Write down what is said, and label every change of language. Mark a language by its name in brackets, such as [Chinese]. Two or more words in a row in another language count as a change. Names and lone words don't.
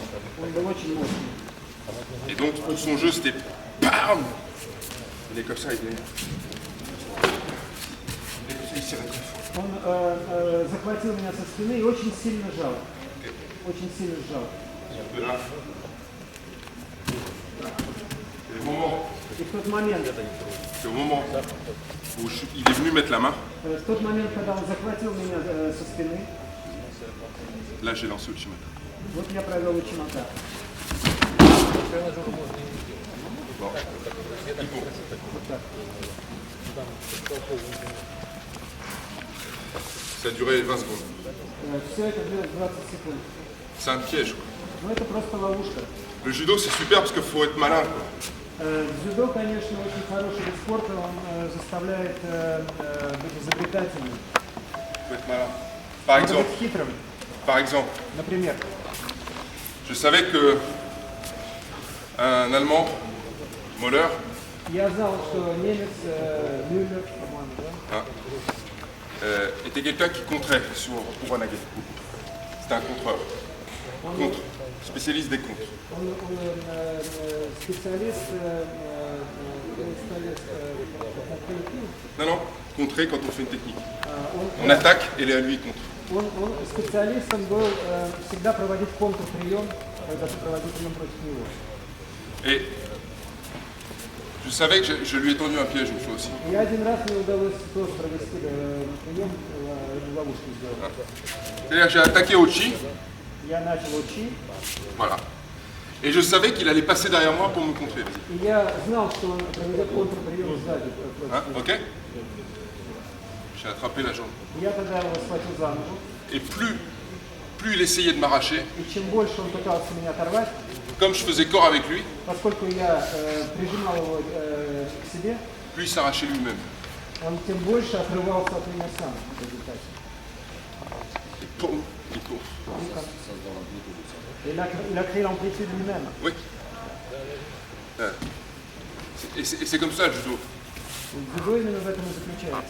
[Russian] он был очень мощный. [French] Et donc, tout son jeu, c'était BAM! Il est comme ça, il est comme ça, il serrait très fort. [Russian] Он захватил меня со спины и очень сильно жал. Очень сильно сжал. [French] De là. Et [Russian] И в тот момент, [French] au moment où il est venu mettre la main, [Russian] в тот момент, когда он захватил меня со спины, [French] là j'ai lancé Uchimata. [Russian] вот я провел Учимата. [French] Bon. Ippo. Ça a duré 20 secondes. [Russian] Все это длилось 20 секунд. [French] C'est un piège, quoi. [Russian] Но это просто ловушка. [French] Le judo, c'est super parce qu'il faut être malin, quoi. [Russian] Дзюдо, конечно, очень хороший вид спорта, он заставляет быть изобретательным. [French] Faut être malin. Par [Russian] Надо [French] exemple, [Russian] быть хитрым. Например, [French] je savais que un Allemand, Moller, [Russian] я знал, что немец Мюллер, по-моему, да? [French] était quelqu'un qui contrait sur Uranage. C'était un contreur. Contre. Spécialiste des contres. [Russian] Он специалист по коллективу. [French] Non, contrer quand on fait une technique. [Russian] Он [French] On attaque et lui il contre. [Russian] Он специалистом был всегда проводить контрприем, когда ты проводил прием против него. [French] Et je savais que je lui ai tendu un piège une fois aussi. [Russian] И один раз мне удалось тоже провести прием, ловушку сделать. [French] C'est-à-dire que j'ai attaqué Ochi, [Russian] Я начал учить, [French] voilà. Et je savais qu'il allait passer derrière moi pour me contrer. Vas-y. [Russian] и я знал, что он проведет контрприем сзади. [French] Hein, ok? J'ai attrapé la jambe. [Russian] Я тогда его схватил за ногу, [French] Et plus il essayait de m'arracher, [Russian] и чем больше он пытался меня оторвать, [French] comme je faisais corps avec lui, [Russian] поскольку я прижимал его к себе, [French] plus il s'arrachait lui-même. [Russian] он тем больше отрывался от меня сам в результате. [French] Et poum, il court. Il a créé l'amplitude lui-même. Oui. Et c'est comme ça le judo. [Russian] Дзюдо именно в этом и заключается.